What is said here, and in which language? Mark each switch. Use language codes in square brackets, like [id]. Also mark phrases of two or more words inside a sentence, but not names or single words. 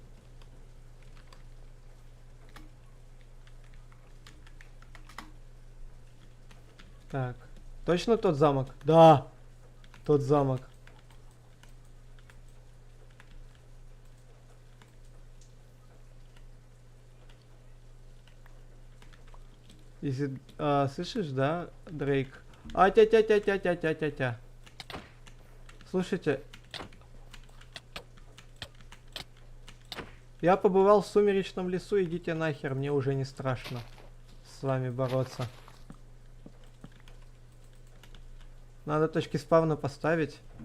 [ru] Так. Точно тот замок? Да! Тот замок. Если, слышишь, да, Дрейк? А-тя-тя-тя-тя-тя-тя-тя-тя. Слушайте. Я побывал в сумеречном лесу, идите нахер, мне уже не страшно с вами бороться. Надо точки спавна поставить.